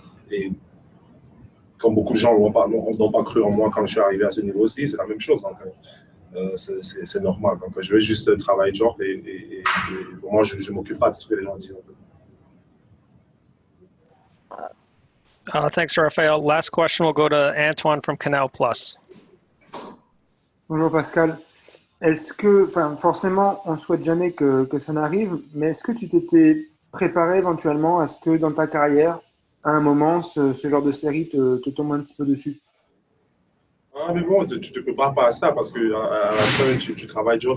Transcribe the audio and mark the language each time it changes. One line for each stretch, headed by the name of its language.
French: Et comme beaucoup de gens n'ont pas cru en moi quand je suis arrivé à ce niveau-ci, c'est la même chose. Donc, c'est normal. Donc, je vais juste travailler dur et pour moi, je ne m'occupe pas de ce que les gens disent.
English: Thanks, Raphael. Last question will go to Antoine from Canal Plus.
French: Bonjour Pascal. Est-ce que, forcément, on ne souhaite jamais que ça n'arrive, mais est-ce que tu t'étais préparé éventuellement à ce que dans ta carrière, à un moment, ce genre de série te tombe un petit peu dessus? Mais bon, tu ne te prépares pas à ça parce qu'à la fin, tu travailles dur.